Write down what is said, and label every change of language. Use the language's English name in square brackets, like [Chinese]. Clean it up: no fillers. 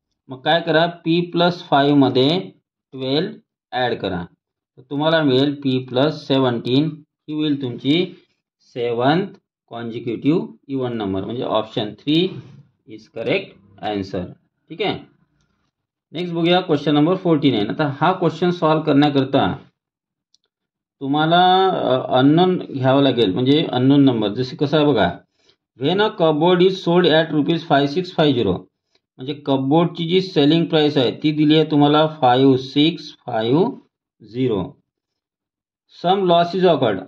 [Marathi] मग काय करा, p+5 मध्ये 12 ॲड करा, तर तुम्हाला मिळेल p+17. ही होईल तुमची 7th कॉन्झिक्युटिव्ह इव्हन नंबर. म्हणजे [English] Option 3 is correct answer. [Marathi] ठीक आहे. नेक्स्ट बघूया क्वेश्चन नंबर 49. आता हा क्वेश्चन सॉल्व करण्याकरता तुम्हाला अननोन घ्यावं लागेल, म्हणजे अननोन नंबर. जसे कसं आहे बघा, [English] When a cupboard is sold at ₹5650. [Marathi] म्हणजे कपबोर्डची जी सेलिंग प्राइस आहे ती दिली आहे तुम्हाला 5650. [English] Sum loss is occurred.